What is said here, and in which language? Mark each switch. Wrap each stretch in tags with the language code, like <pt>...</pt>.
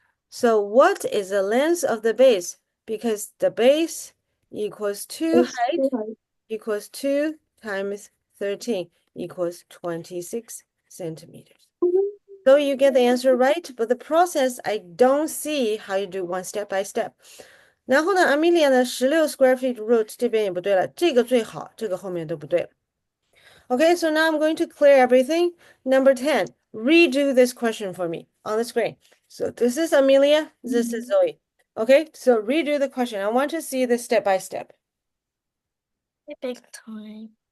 <en>So what is the length of the base? Because the base equals 2 it's height too hard. equals 2 times 13 equals 26 centimeters. So you get the answer right, but the process, I don't see how you do one step by step.</en> <zh>然后呢，Amelia 呢，16</zh> <en>square feet root</en> <zh>这边也不对了，这个最好，这个后面都不对了。</zh> <en>Okay, so now I'm going to clear everything. Number 10, redo this question for me on the screen. So this is Amelia, this is Zoe. Okay, so redo the question. I want to see this step by step. a big time.</en>